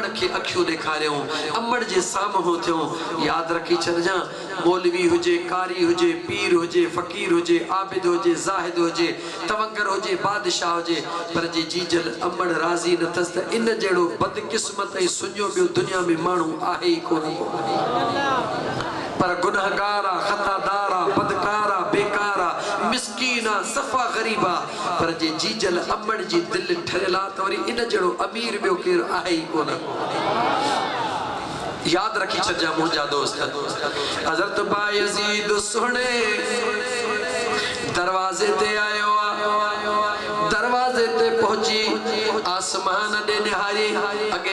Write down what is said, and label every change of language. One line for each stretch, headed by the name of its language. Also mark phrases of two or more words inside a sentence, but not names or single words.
Sindhi: खे अखियूं ॾेखारियूं अमड़ जे साम्हूं थियूं यादि रखी छॾिजां मौलवी हुजे कारी हुजे पीर हुजे फ़कीर हुजे आबिद हुजे ज़ाहिद हुजे तवंगर हुजे बादशाह हुजे पर जे जीजल अमड़ राज़ी न अथसि त इन जहिड़ो बदकिस्मत ऐं सुञो ॿियो दुनिया में माण्हू आहे ई कोन्हे पर गुनहगारा खतादारा बदकारा बेकारा मिस्कीना सफ़ा गरीबा पर जे जीजल अमड़ जी दिल ठरियल आहे त वरी इन जहिड़ो अमीर ॿियो केरु आहे ई कोन यादि रखी छॾिजां मुंहिंजा दोस्त हज़रत बायज़ीद सुहिणे दरवाज़े ते आयो दरवाज़े ते पहुची आसमान ॾे निहारी अॻे